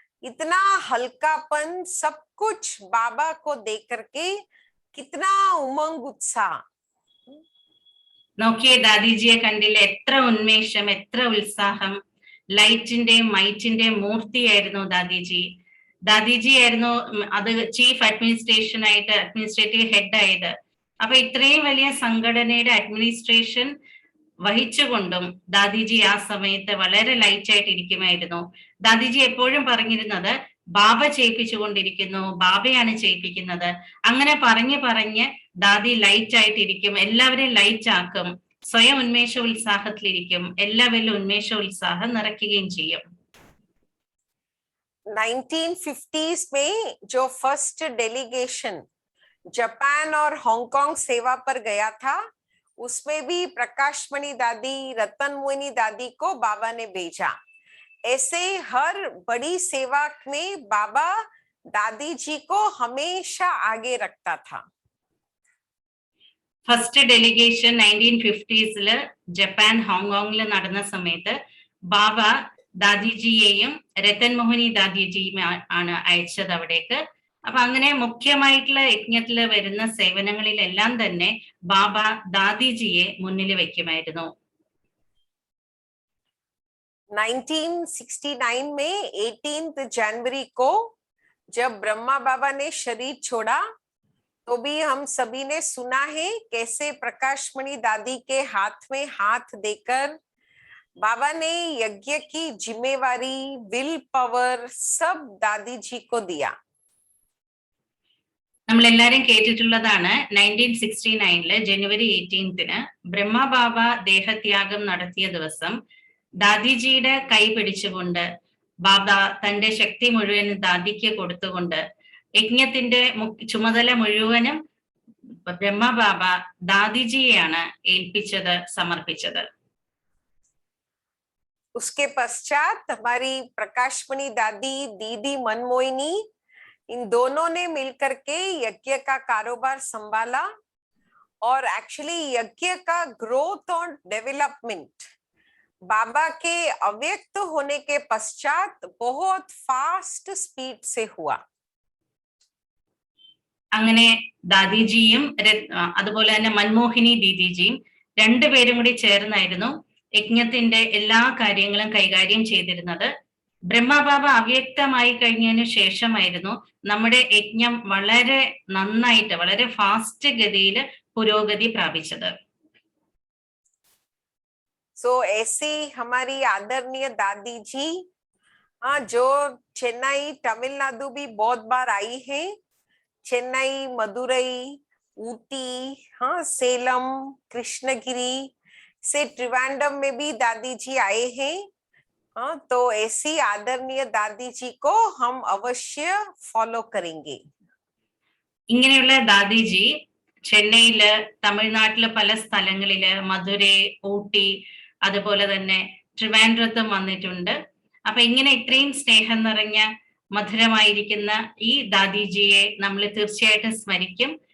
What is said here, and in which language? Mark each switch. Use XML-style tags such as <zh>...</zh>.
<hi>इतना हल्कापन, सब कुछ बाबा को देख करके कितना उमंग उत्साह.</hi> <ml>നോക്കിയേ, ദാദിജിയെ കണ്ടില്ല, എത്ര ഉന്മേഷം, എത്ര ഉത്സാഹം. ലൈറ്റിന്റെയും മൈറ്റിന്റെയും മൂർത്തിയായിരുന്നു ദാദിജി. ദാദിജി ആയിരുന്നു അത് ചീഫ് അഡ്മിനിസ്ട്രേറ്റീവ് ഹെഡ് ആയത്. അപ്പൊ ഇത്രയും വലിയ സംഘടനയുടെ അഡ്മിനിസ്ട്രേഷൻ വഹിച്ചുകൊണ്ടും ദാദിജി ആ സമയത്ത് വളരെ ലൈറ്റ് ആയിട്ട് ഇരിക്കുമായിരുന്നു. ദാദിജി എപ്പോഴും പറഞ്ഞിരുന്നത് ബാബ ചെയ്യിപ്പിച്ചുകൊണ്ടിരിക്കുന്നു, ബാബയാണ് ചെയ്യിപ്പിക്കുന്നത്. അങ്ങനെ പറഞ്ഞ് ദാദി ലൈറ്റ് ആയിട്ടിരിക്കും, എല്ലാവരെയും ലൈറ്റ് ആക്കും, സ്വയം ഉന്മേഷ ഉത്സാഹത്തിലിരിക്കും, എല്ലാവരിലും ഉന്മേഷ ഉത്സാഹം നിറയ്ക്കുകയും ചെയ്യും.</ml> <hi>1950s में जो फर्स्ट डेलीगेशन जापान और हांगकांग सेवा पर गया था, उसमें भी प्रकाशमणि दादी, रतन मोहिनी दादी को बाबा ने भेजा. ऐसे हर बड़ी सेवा में बाबा दादी जी को हमेशा आगे रखता था.</hi> <ml>ഫസ്റ്റ് ഡെലിഗേഷൻ 1950s ജപ്പാൻ ഹോങ്കോങ്ങിൽ നടന്ന സമയത്ത് ബാബ ദാദിജിയെയും രത്തൻ മോഹിനി ദാദിജിയും ആണ് അയച്ചത് അവിടേക്ക്. അപ്പൊ അങ്ങനെ മുഖ്യമായിട്ടുള്ള യജ്ഞത്തില് വരുന്ന സേവനങ്ങളിലെല്ലാം തന്നെ ബാബ ദാദിജിയെ മുന്നിൽ വെക്കുമായിരുന്നു.</ml> <hi>1969 में 18 जनवरी को जब ब्रह्मा बाबा ने शरीर छोड़ा तो भी हम सभी ने सुना है कैसे प्रकाशमणि दादी के हाथ में हाथ देकर बाबा ने यज्ञ की जिम्मेवारी, विल पावर सब दादी जी को दिया.</hi> <ml>നമ്മൾ എല്ലാരും കേട്ടിട്ടുള്ളതാണ് 1969 ജനുവരി 18 ബ്രഹ്മ ബാബ ദേഹത്യാഗം നടത്തിയ ദിവസം ദാദിജിയുടെ കൈ പിടിച്ചുകൊണ്ട് ബാബ തന്റെ ശക്തി മുഴുവൻ ദാദിക്ക് കൊടുത്തുകൊണ്ട് യജ്ഞത്തിന്റെ ചുമതല മുഴുവനും ബ്രഹ്മ ബാബ ദാദിജിയെയാണ് ഏൽപ്പിച്ചത്, സമർപ്പിച്ചത്.</ml> <hi>उसके पश्चात हमारी प्रकाशमणि दादी, दीदी मनमोहिनी, इन दोनों ने मिलकर के यज्ञ का कारोबार संभाला और एक्चुअली यज्ञ का ग्रोथ और डेवलपमेंट बाबा के अव्यक्त होने के पश्चात बहुत फास्ट स्पीड से हुआ.</hi> <ml>അങ്ങനെ ദാദിജിയും അതുപോലെ തന്നെ മൻമോഹിനി ദീദിജിയും രണ്ടുപേരും കൂടി ചേർന്നായിരുന്നു യജ്ഞത്തിന്റെ എല്ലാ കാര്യങ്ങളും കൈകാര്യം ചെയ്തിരുന്നത്. ബ്രഹ്മബാബ അവ്യക്തമായി കഴിഞ്ഞതിന് ശേഷമായിരുന്നു നമ്മുടെ യജ്ഞം വളരെ നന്നായിട്ട് വളരെ ഫാസ്റ്റ് ഗതിയിൽ പുരോഗതി പ്രാപിച്ചത്.</ml> <hi>सो ऐसी हमारी आदरणीय दादी जी जो चेन्नई तमिलनाडु भी बहुत बार आई है, चेन्नई, मदुरई, ऊटी, हाँ सेलम, कृष्णगिरी से ट्रिवांडम में भी दादी जी आए हैं. हाँ, तो ऐसी आदरणीय दादी जी को हम अवश्य फॉलो करेंगे.</hi> <ml>ഇങ്ങനെയുള്ള ദാദിജി ചെന്നൈയില്, തമിഴ്നാട്ടില് പല സ്ഥലങ്ങളില്, മധുരൈ, ഊട്ടി, അതുപോലെ തന്നെ ട്രിവാൻഡ്രത്തും വന്നിട്ടുണ്ട്. അപ്പൊ ഇങ്ങനെ ഇത്രയും സ്നേഹം നിറഞ്ഞ മധുരമായിരിക്കുന്ന ഈ ദാദിജിയെ നമ്മൾ തീർച്ചയായിട്ടും സ്മരിക്കും.</ml>